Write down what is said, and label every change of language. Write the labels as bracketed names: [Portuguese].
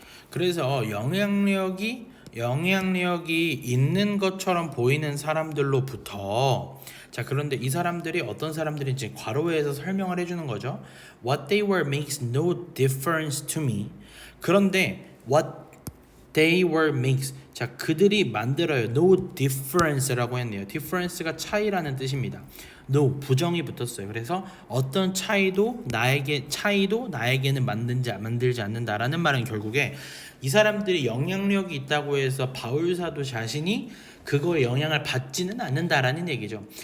[Korean] 그래서 영향력이 있는 것처럼 보이는 사람들로부터, 자, 그런데 이 사람들이 어떤 사람들인지 괄호에서 설명을 해주는 거죠. [English] What they were makes no difference to me. [Korean] 그런데 [English] what they were makes, [Korean] 자, 그들이 만들어요. [English] No difference [Korean] 라고 했네요. difference가 차이라는 뜻입니다. No 부정이 붙었어요. 그래서 어떤 차이도 나에게는 만들지 않는다라는 말은 결국에 이 사람들이 영향력이 있다고 해서 바울 사도 자신이 그거에 영향을 받지는 않는다라는 얘기죠.